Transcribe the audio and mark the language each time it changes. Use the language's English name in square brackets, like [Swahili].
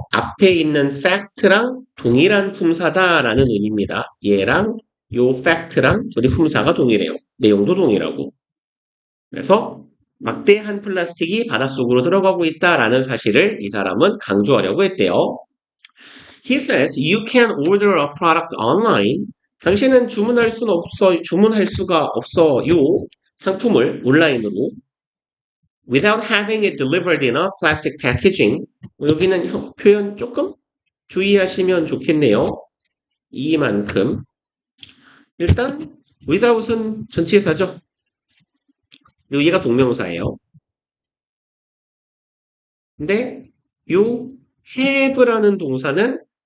[Korean] 앞에 있는 fact랑 동일한 품사다라는 의미입니다. 얘랑 요 fact랑 둘이 품사가 동일해요. 내용도 동일하고. 그래서 막대한 플라스틱이 바닷속으로 들어가고 있다라는 사실을 이 사람은 강조하려고 했대요. [English] He says you can order a product online. [Korean] 당신은 주문할 수가 없어요. 상품을 온라인으로 [English] without having it delivered in a plastic packaging. [Korean] 여기는 표현 조금 주의하시면 좋겠네요. 이만큼. 일단 without은 전치사죠. 그리고 얘가 동명사예요. 근데 요 have라는 동사는